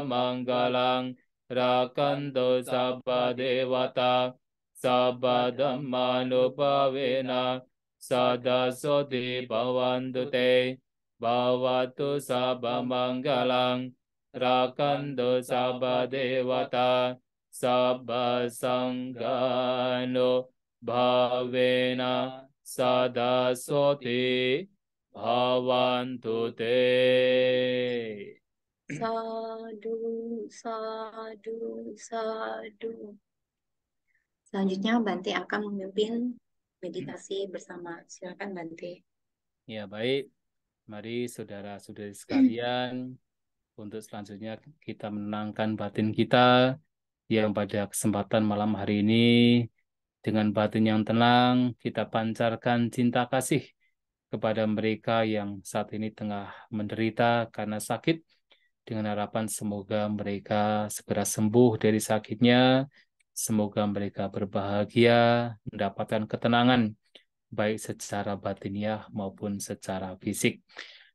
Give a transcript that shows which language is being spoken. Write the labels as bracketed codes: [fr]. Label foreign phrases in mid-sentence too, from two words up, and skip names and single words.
[pi] manggalang rakanto sabba devata sabba dhammanupavena sada soti bhavantu te bhavatu sabba manggalang rakanto sabba devata sabba sanggano bhavena sada soti bhavantu te. Sadu, sadu, sadu. [id] Selanjutnya Bante akan memimpin meditasi bersama. Silakan Bante. Ya baik, mari saudara-saudari sekalian, untuk selanjutnya kita menenangkan batin kita yang pada kesempatan malam hari ini dengan batin yang tenang kita pancarkan cinta kasih kepada mereka yang saat ini tengah menderita karena sakit dengan harapan semoga mereka segera sembuh dari sakitnya, semoga mereka berbahagia, mendapatkan ketenangan baik secara batiniah maupun secara fisik.